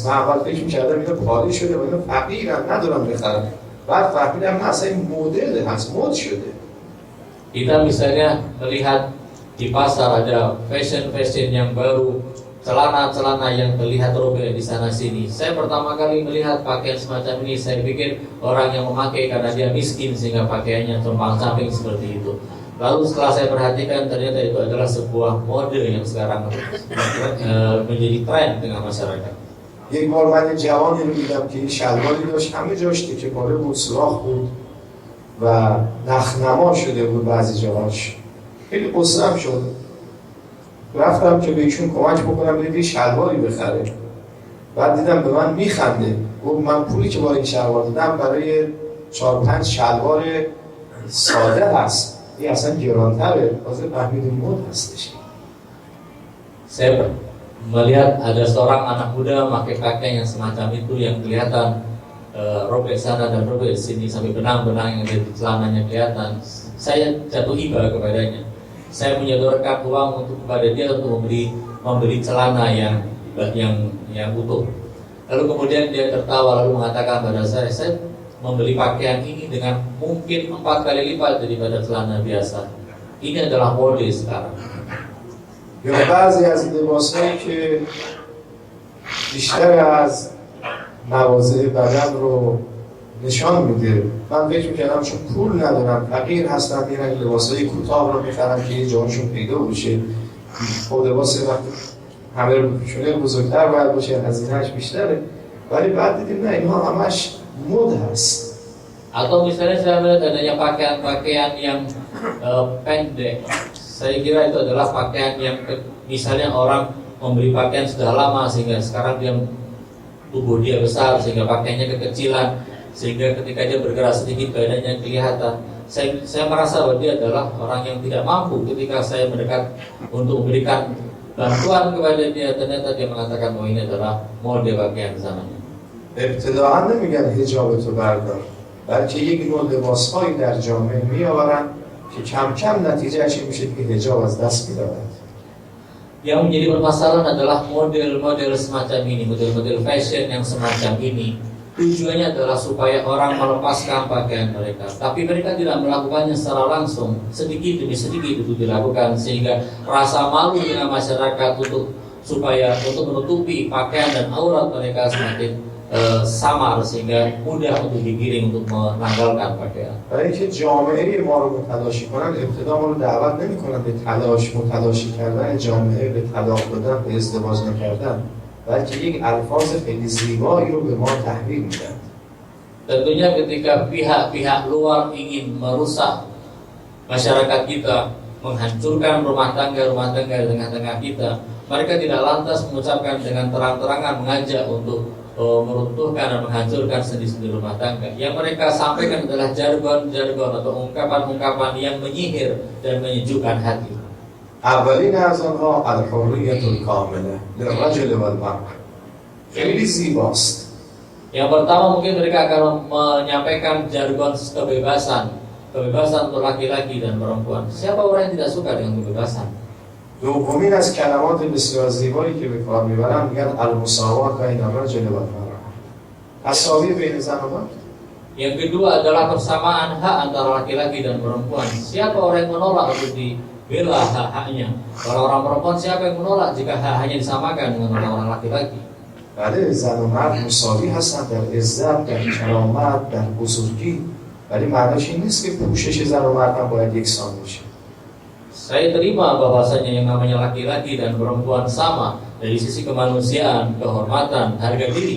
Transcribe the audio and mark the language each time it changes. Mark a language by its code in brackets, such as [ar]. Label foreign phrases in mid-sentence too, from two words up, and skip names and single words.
[fa] من اول فکر می‌کردم اینا پاره شده و اینا فقیرن ندارن بخرن. بعد فهمیدم نه اصلا این مدل هست، مد شده. [id] Kita misalnya melihat di pasar ada fashion yang baru, celana-celana yang terlihat robek di sana sini. Saya pertama kali melihat pakaian semacam ini, saya pikir orang yang memakai karena dia miskin sehingga pakaiannya compang-camping seperti itu. Lalu setelah saya perhatikan ternyata itu adalah sebuah mode yang sekarang menjadi tren dengan masyarakat. [fa] یک بار من جوانی رو دیدم که این شلواری داشت همه جاش تیکه پاره بود، سوراخ بود و نخنما شده بود بعضی جاهاش. خیلی قصه‌ام شد. رفتم که به ایشون کمک بکنم یه شلواری بخره. بعد دیدم به من میخنده. گفت من پولی که با این شلوار دادم برای 4-5 شلوار ساده هست. این اصلا گرانتره. تازه فهمیدیم مد هستش. [id] Saya melihat ada seorang anak muda memakai pakaian yang semacam itu yang kelihatan robek sana dan robek sini sampai benang-benang yang ada di celananya kelihatan. Saya jatuh iba kepadanya. Saya menyodorkan uang untuk kepada dia untuk membeli celana yang utuh. Lalu kemudian dia tertawa lalu mengatakan pada saya membeli pakaian ini dengan mungkin 4 kali lipat daripada celana biasa. Ini adalah mode sekarang. [fa] یا بعضی از لباس‌هایی که بیشتر از مواضع بدن رو نشان میده. من فکر می‌کردم چون پول ندارم، فقیر هستم، میرن لباس‌های کوتاه رو می‌خرن که یه جاشون پیدا بشه. خب لباس وقتی همه رو پوشونه بزرگتر باید باشه، هزینه‌اش بیشتره. ولی بعد دیدیم نه اینها همش مد هست. [id] Atau misalnya saya melihat adanya pakaian-pakaian yang pendek. Saya kira itu adalah pakaian yang misalnya orang membeli pakaian sudah lama sehingga sekarang tubuh dia besar sehingga pakaiannya kekecilan, sehingga ketika dia bergerak sedikit badannya kelihatan. Saya merasa bahwa dia adalah orang yang tidak mampu. Ketika saya mendekat untuk memberikan bantuan kepada dia, ternyata dia mengatakan bahwa ini adalah mode pakaian zamannya. [fa] ابتداعا نمیگن حجاب تو بردار، بلکه یک نوع لباس‌هایی در جامعه میآورن که کم کم نتیجهش میشه که حجاب از دست می‌رود. [id] Yang menjadi permasalahan adalah model-model semacam ini, model-model fashion yang semacam ini. Tujuannya adalah supaya orang melepaskan pakaian mereka, tapi mereka tidak melakukannya secara langsung. Sedikit demi sedikit itu dilakukan sehingga rasa malu dengan masyarakat untuk menutupi pakaian dan aurat mereka semakin samar sehingga mudah untuk digiring untuk menanggalkan pakaian. [fa] برای اینکه جامعه ما رو متلاشی کنن، ابتدا ما رو دعوت نمی‌کنن به متلاشی کردن جامعه، به طلاق دادن، به ازدواج نکردن، بلکه یک الفاظ خیلی زیبایی رو به ما تحویل میدن. [id] Tentunya ketika pihak-pihak luar ingin merusak masyarakat kita, menghancurkan rumah tangga di tengah-tengah kita, mereka tidak lantas mengucapkan dengan terang-terangan mengajak untuk meruntuhkan dan menghancurkan sendi-sendi rumah tangga. Yang mereka sampaikan adalah jargon-jargon atau ungkapan-ungkapan yang menyihir dan menyejukkan hati. [fa] اولین از آنها [ar] الحریة الکامله للرجل والمرأة. [fa] خیلی زیباست. [id] Yang pertama mungkin mereka akan menyampaikan jargon kebebasan untuk laki-laki dan perempuan. Siapa orang yang tidak suka dengan kebebasan? [fa] دومین از کلمات بسیار زیبایی که به کار میبرن میگن [ar] المساوات بین الرجل والمرأة. [fa] تساوی بین زن و مرد. [id] Yang kedua adalah persamaan hak antara laki-laki dan perempuan. Siapa orang yang menolak untuk bela hak-haknya. Orang-orang perempuan siapa yang menolak jika hak-haknya disamakan dengan orang-orang laki-laki? [fa] بله زن و مرد مساوی هستن در عزت، در کرامت، در بزرگی، ولی معناش این نیست که پوشش زن و مرد هم باید یکسان باشه. [id] Saya terima bahwasanya yang namanya laki-laki dan perempuan sama dari sisi kemanusiaan, kehormatan, harga diri.